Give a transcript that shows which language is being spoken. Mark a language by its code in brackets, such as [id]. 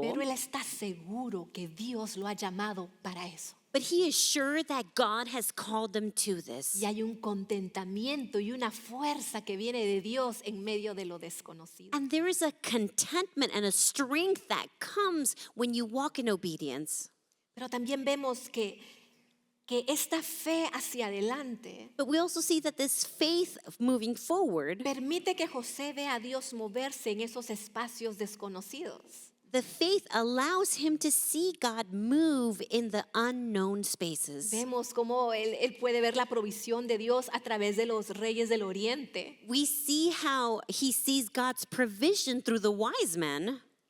[es] pero él está seguro que Dios lo ha llamado para eso. [en] but he is sure that God has called him to this. [es] Y hay un contentamiento y una fuerza que viene de Dios en medio de lo desconocido. [en] And there is a contentment and a strength that comes when you walk in obedience. [es] Pero también vemos que que esta fe hacia adelante [en] But we also see that this faith of moving forward, [es] permite que José vea a Dios moverse en esos espacios desconocidos. [en] the faith allows him to see God move in the unknown spaces. [es] Vemos cómo él puede ver la provisión de Dios a través de los reyes del oriente. [en] We see how he sees God's provision through the wise men.